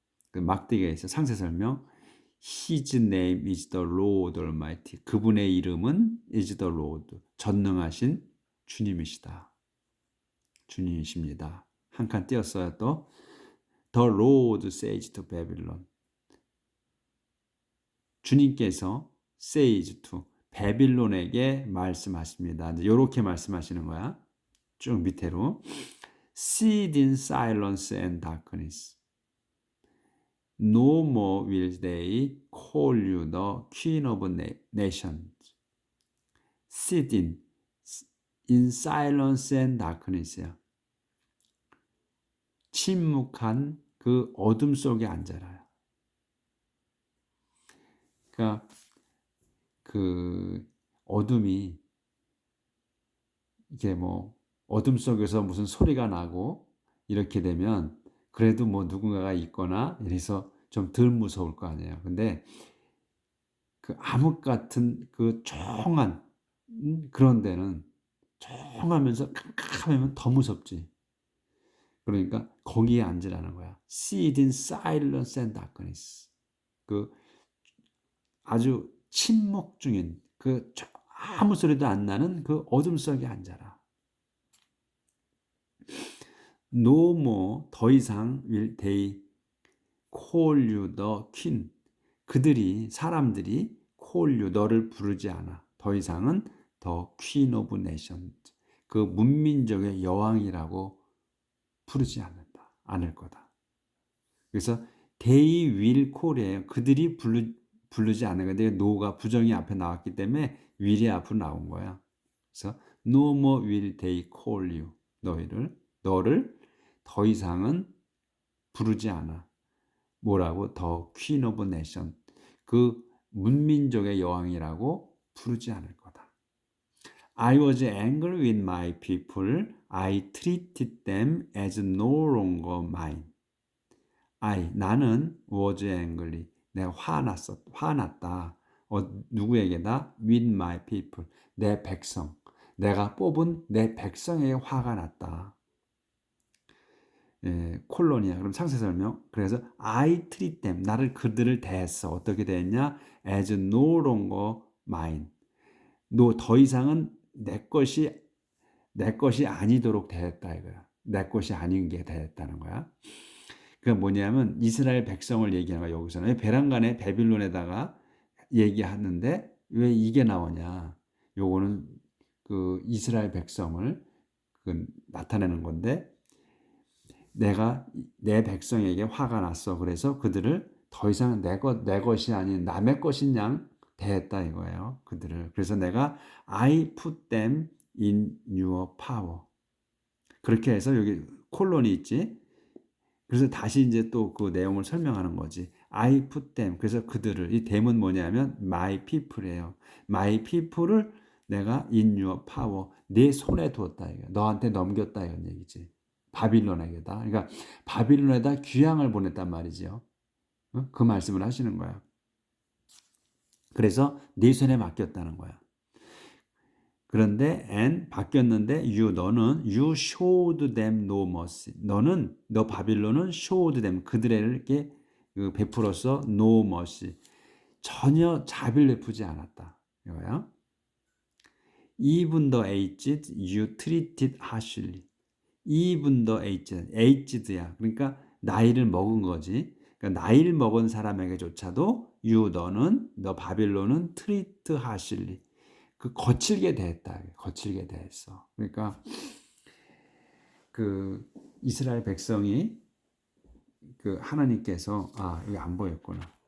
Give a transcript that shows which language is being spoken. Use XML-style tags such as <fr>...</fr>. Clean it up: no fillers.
<ko>그 막대기에 있어 상세 설명.</ko> <en>His name is the Lord Almighty.</en> <ko>그분의 이름은</ko> <en>is the Lord.</en> <ko>전능하신 주님이시다. 주님이십니다. 한 칸 띄었어요. 또</ko> <en>The Lord says to Babylon.</en> <ko>주님께서</ko> <en>says to</en> <ko>베빌론에게 말씀하십니다. 이렇게 말씀하시는 거야. 쭉 밑으로</ko> <en>Sit in silence and darkness. No more will they call you the Queen of Nations. Sit in silence and darkness야.</en> <ko>침묵한 그 어둠 속에 앉아라. 그러니까 그 어둠이 이게 뭐 어둠 속에서 무슨 소리가 나고 이렇게 되면 그래도 뭐 누군가가 있거나 이래서 좀 덜 무서울 거 아니에요. 근데 그 암흑 같은 그 조용한 그런 데는 조용하면서 캄캄하면 더 무섭지. 그러니까 거기에 앉으라는 거야.</ko> <en>Sit in silence and darkness.</en> <ko>그 아주 침묵 중인 그 아무 소리도 안 나는 그 어둠 속에 앉아라.</ko> <en>No more</en> <ko>더 이상</ko> <en>will they call you the king.</en> <ko>사람들이 call you 너를 부르지 않아. 더 이상은</ko> <en>the queen of nations.</en> <ko>그 문민족의 여왕이라고 부르지 않을 거다.</ko> <en>그래서 they will call이에요.</en> <ko>그들이 부르지 않는 건데 no가 부정이 앞에 나왔기 때문에 will이 앞으로 나온 거야.</ko> <en>그래서 no more will they call you.</en> <ko>너를 더 이상은 부르지 않아. 뭐라고?</ko> <en>The Queen of Nation.</en> <ko>그 문민족의 여왕이라고 부르지 않을 거다.</ko> <en>I was angry with my people. I treated them as no longer mine.</en> <ko>나는</ko> <en>was angry.</en> <ko>내가 화났다. 누구에게다?</ko> <en>With my people.</en> <ko>내 백성. 내가 뽑은 내 백성에게 화가 났다. 콜론이야. 그럼 상세 설명. 그래서</ko> <en>I treat them.</en> <ko>그들을 대했어. 어떻게 대했냐?</ko> <en>As no longer mine.</en> <ko>더 이상은 내 것이 아니도록 대했다 이거야. 내 것이 아닌 게 대했다는 거야. 그게 뭐냐면 이스라엘 백성을 얘기하는 거야. 여기서는 베란간에 바빌론에다가 얘기하는데 왜 이게 나오냐? 요거는 그 이스라엘 백성을 나타내는 건데 내가 내 백성에게 화가 났어. 그래서 그들을 더 이상 내 것이 아닌 남의 것인 양 대했다 이거예요. 그들을. 그래서 내가</ko> <en>I put them in your power.</en> <ko>그렇게 해서 여기 콜론이 있지. 그래서 다시 이제 또 그 내용을 설명하는 거지.</ko> <en>I put them.</en> <ko>그래서 그들을. 이 them은 뭐냐면</ko> <en>my people</en> <ko>이에요.</ko> <en>my people을</en> <ko>내가</ko> <en>in your power.</en> <ko>내 손에 두었다 이거. 너한테 넘겼다 이런 얘기지. 바빌론에게다. 그러니까 바빌론에다 귀향을 보냈단 말이죠. 그 말씀을 하시는 거야. 그래서 네 손에 맡겼다는 거야. 그런데</ko> <en>and</en> <ko>바뀌었는데 너는</ko> <en>you showed them no mercy.</en> <ko>너 바빌론은</ko> <en>showed them</en> <ko>그들에게 그 베풀어서</ko> <en>no mercy.</en> <ko>전혀 자비를 베푸지 않았다. 이거야.</ko> <en>Even the aged you treated harshly. Even the aged야.</en> <ko>그러니까 나이를 먹은 거지. 그러니까 나이를 먹은 사람에게조차도 너 바빌론은</ko> <en>treat harshly.</en> <ko>그 거칠게 대했다. 거칠게 대했어. 그러니까 그 이스라엘 백성이 그 하나님께서 여기 안 보였구나.</ko>